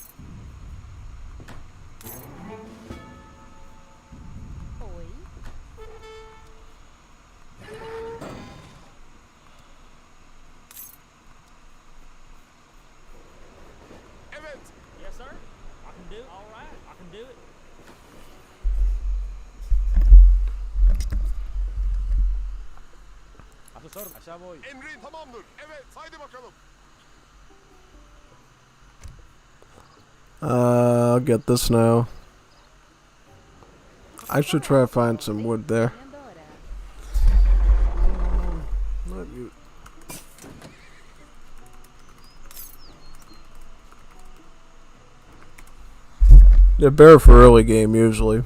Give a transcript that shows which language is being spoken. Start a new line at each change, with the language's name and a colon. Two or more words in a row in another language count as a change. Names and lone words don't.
Turkish: Oi. Evet.
English: Yes, sir. I can do it. All right. I can do it.
Spanish: A tus órdenes. Allá voy.
Turkish: Emrin tamamdır. Evet. Haydi bakalım.
English: I'll get this now. I should try to find some wood there. Not you. They're better for early game usually.